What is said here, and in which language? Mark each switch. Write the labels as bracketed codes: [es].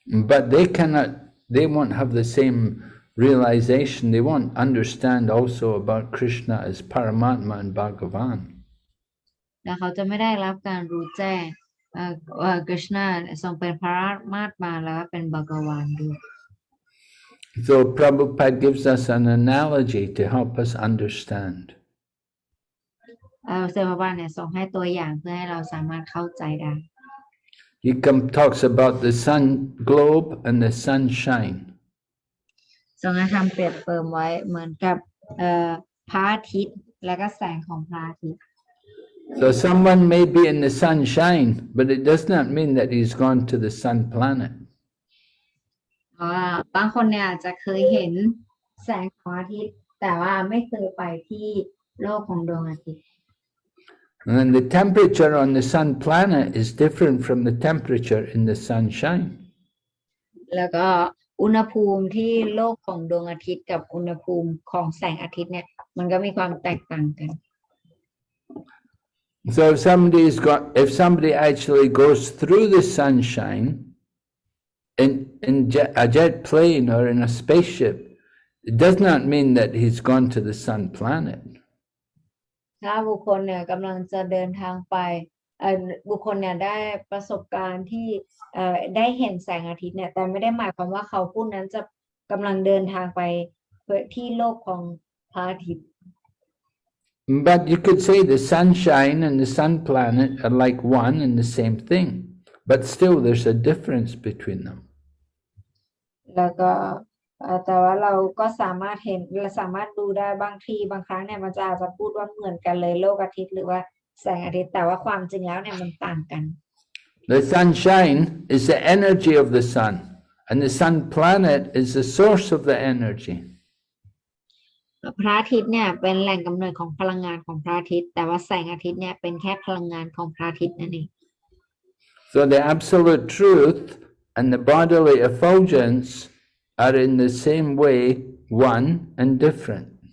[en] But they won't have the same realization, they won't understand also about Krishna as Paramatma and Bhagavan. [th] แล้วเขาจะไม่ได้รับการรู้แจ้งกฤษณะทรงเป็นพระมาตมาแล้วเป็นภกวานด้วย [en] So Prabhupada gives us an analogy to help us understand. [th] เซมาบานเนี่ยทรงให้ตัวอย่างเพื่อให้เราสามารถเข้าใจได้ [en] He talks about the sun globe and the sunshine. [th] ทรงให้ทำเปรียบเปรยไว้เหมือนกับพระอาทิตย์และก็แสงของพระอาทิตย์ [en] So someone may be in the sunshine, but it does not mean that he's gone to the sun planet. [th] บางคนเนี่ยอาจจะเคยเห็นแสงของอาทิตย์แต่ว่าไม่เคยไปที่โลกของดวงอาทิตย์ [en] And then the temperature on the sun planet is different from the temperature in the sunshine. [th] แล้วก็อุณหภูมิที่โลกของดวงอาทิตย์กับอุณหภูมิของแสงอาทิตย์เนี่ยมันก็มีความแตกต่างกัน [en] So if somebody actually goes through the sunshine in a jet plane or in a spaceship, it does not mean that he's gone to the sun planet. [th] ถ้าบุคคลเนี่ยกำลังจะเดินทางไปบุคคลเนี่ยได้ประสบการณ์ที่ได้เห็นแสงอาทิตย์เนี่ยแต่ไม่ได้หมายความว่าเขาผู้นั้นจะกำลังเดินทางไปที่โลกของพระอาทิตย์ [en] But you could say the sunshine and the sun planet are like one and the same thing, but still there's a difference between them. [th] แล้วก็แต่ว่าเราก็สามารถเห็นเราสามารถดูได้บางทีบางครั้งเนี่ยมันจะอาจจะพูดว่าเหมือนกันเลยโลกอาทิตย์หรือว่าแสงอาทิตย์แต่ว่าความจริงแล้วเนี่ยมันต่างกัน [en] The sunshine is the energy of the sun, and the sun planet is the source of the energy. [th] พระอาทิตย์เนี่ยเป็นแหล่งกำเนิดของพลังงานของพระอาทิตย์แต่ว่าแสงอาทิตย์เนี่ยเป็นแค่พลังงานของพระอาทิตย์นั่นเอง [en] So the absolute truth and the bodily effulgence are in the same way one and different.